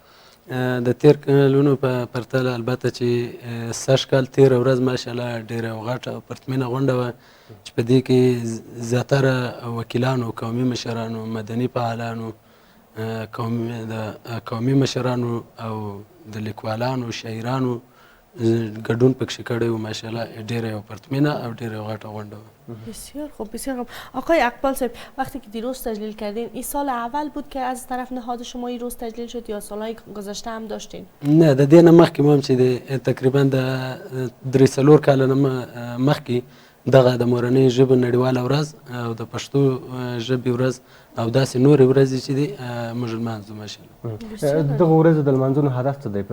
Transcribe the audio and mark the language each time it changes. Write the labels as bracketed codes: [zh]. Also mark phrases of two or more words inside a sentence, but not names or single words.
[ps] د تیر کلونو په پرتله البته چې سږ کال تېره ورځ ماشاءالله ډېره غټه او پرتمینه غونډه وه چې په دې کې زیاتره وکیلانو، قومي مشرانو، مدني فعالانو، قومي مشرانو او د لیکوالانو، شاعرانو ګډون پکښې کړی و. ماشاءالله ډېره یو پرتمینه او ډېره غټه غونډه وه. [fa] بسیار خوب، بسیار خوب. آقای حقپال صاحب، وقتی که دیروز تجلیل کردین، این سال اول بود که از طرف نهاد شما این روز تجلیل شد یا سالهای گذشته هم داشتین؟ [ps] نه، د دې نه مخکې ما هم چې تقریبا د 3-4 کاله نه مخکې دغه د مورنۍ ژبې نړیواله ورځ او د پښتو ژبې ورځ او داسې نورې ورځې چې دي موږ لمانځو ماشاءالله. دغه ورځو د لمانځلو هدف څه دی؟